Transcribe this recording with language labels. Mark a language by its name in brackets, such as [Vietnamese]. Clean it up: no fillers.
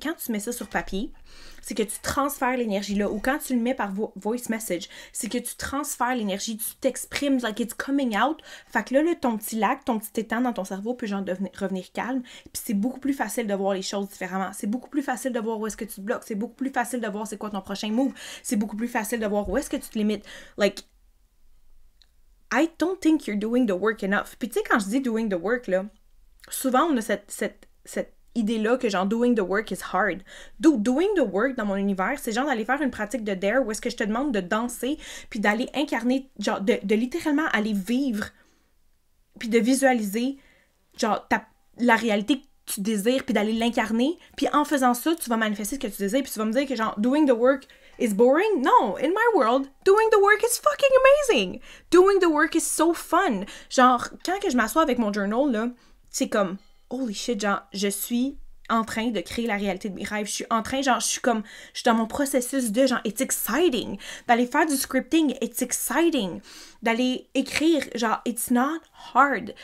[French] Quand tu mets ça sur papier, c'est que tu transfères l'énergie là, ou quand tu le mets par voice message, c'est que tu transfères l'énergie, tu t'exprimes, [English] like it's coming out. [French] Fait que là, ton petit lac, ton petit étang dans ton cerveau peut genre revenir calme, puis c'est beaucoup plus facile de voir les choses différemment. C'est beaucoup plus facile de voir où est-ce que tu te bloques, c'est beaucoup plus facile de voir c'est quoi ton prochain move, c'est beaucoup plus facile de voir où est-ce que tu te limites. [English] Like, I don't think you're doing the work enough. [French] Puis tu sais, quand je dis [English] doing the work, [French] là, souvent on a cette idée-là que genre [English] doing the work is hard. Doing the work [French] dans mon univers, c'est genre d'aller faire une pratique de dare où est-ce que je te demande de danser puis d'aller incarner, genre de littéralement aller vivre puis de visualiser genre la réalité que tu désires puis d'aller l'incarner, puis en faisant ça, tu vas manifester ce que tu désires, puis tu vas me dire que genre [English] doing the work is boring? No, in my world, doing the work is fucking amazing. Doing the work is so fun. [French] Genre quand que je m'assois avec mon journal là, c'est comme holy shit, genre, je suis en train de créer la réalité de mes rêves. Je suis en train, genre, je suis dans mon processus de, genre, [English] it's exciting. [French] D'aller faire du scripting, [English] it's exciting. [French] D'aller écrire, genre, [English] it's not hard.